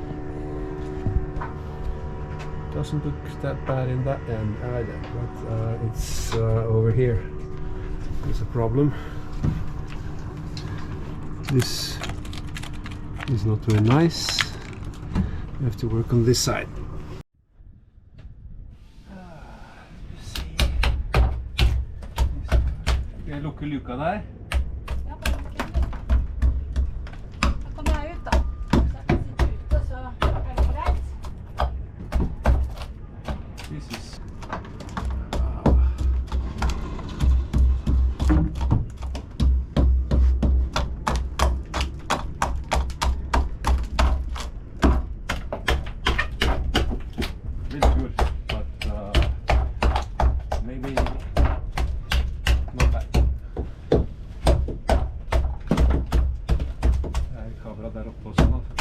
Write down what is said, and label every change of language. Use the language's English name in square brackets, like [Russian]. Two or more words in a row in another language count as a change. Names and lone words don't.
[English] Doesn't look that bad in that end either, but it's over here. There's a problem. This is not very nice. We have to work on this side. [Norwegian] Skal jeg lukke luka der? Ja, bare lukke den. Da kommer jeg ut da. Så jeg kan sitte ute, så er det greit. [English] This is... Really good, but maybe not bad. [Norwegian] Jeg kablet der oppe også nå.